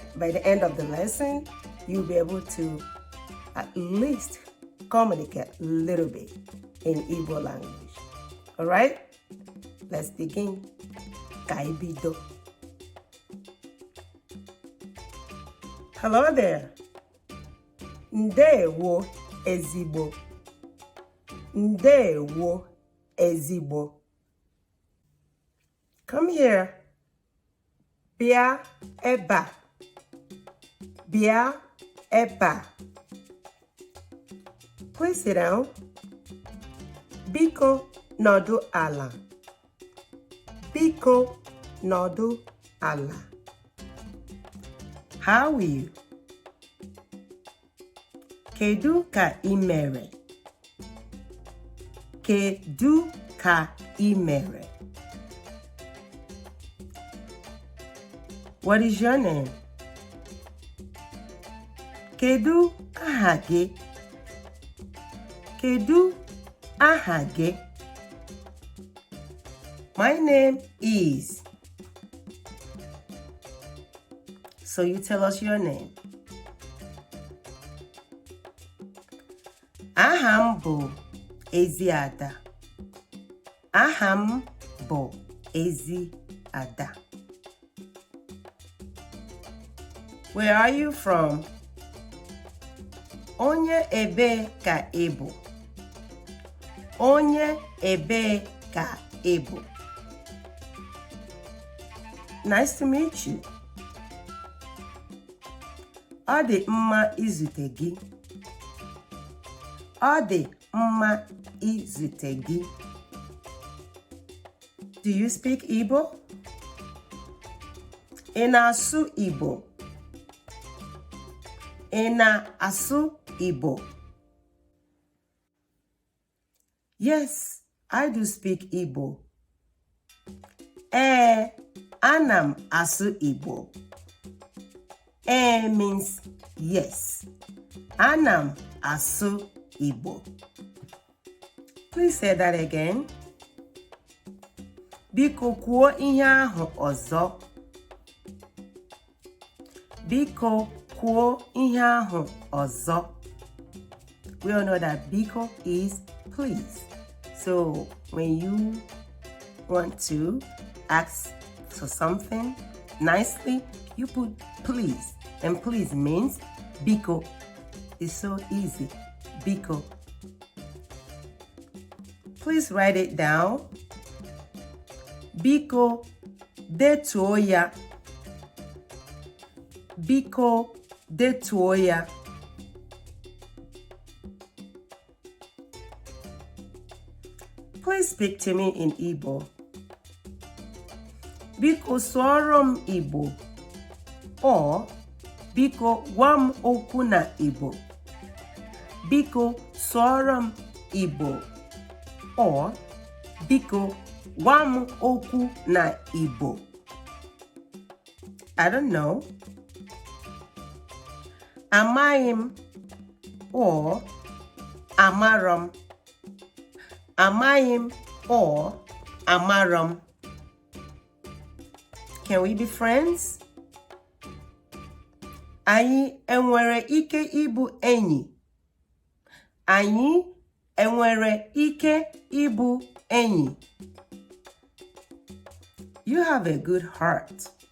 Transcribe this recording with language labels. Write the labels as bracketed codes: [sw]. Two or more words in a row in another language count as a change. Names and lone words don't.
[en] By the end of the lesson, you'll be able to at least communicate a little bit in Igbo language. All right? Let's begin. Kaibido. Hello there. [ig] Ndewo ezigbo. Ndewo ezigbo. [en] Come here. [ig] Bia eba. Bia eba. [en] Please sit down. [ig] Biko nodu ala. Biko nodu ala. [en] How are you? [ig] Kedu ka imere? Kedu ka imere? [en] What is your name? [ig] Kedu aha gị? Kedu aha gị? [en] My name is. So you tell us your name. [ig] Aha m bụ Eziada. Aha m bụ Eziada. [en] Where are you from? [ig] Onye ebe ka ị bụ? Onye ebe ka ị bụ? [en] Nice to meet you. [ig] Ọ dị mma izute gị. Ọ dị mma izute gị. [en] Do you speak Igbo? [ig] Ị na-asụ Igbo? Ị na-asụ Igbo? [en] Yes, I do speak Igbo. [ig] Ana m asụ Igbo. [en] Means yes. [ig] Ana m asụ Igbo. [en] Please say that again. [ig] Biko kwuo ihe ahụ ọzọ. Biko kwuo ihe ahụ ọzọ. [en] We all know that biko is please. So when you want to ask for something nicely, you put please. And please means biko. It's so easy. Biko. Please write it down. [ig] Biko detuo ya. Biko detuo ya. [en] Please speak to me in Igbo. [ig] Biko sụọrọ m Igbo. Or biko gwa m okwu na Igbo. Biko sụọrọ m Igbo. Or biko gwa m okwu na Igbo. [en] I don't know. [ig] Amaghị m or amarọ m. Amaghị m or amarọ m. [en] Can we be friends? [ig] Anyị enwere ike ịbụ enyi? Anyị enwere ike ịbụ enyi? [en] You have a good heart.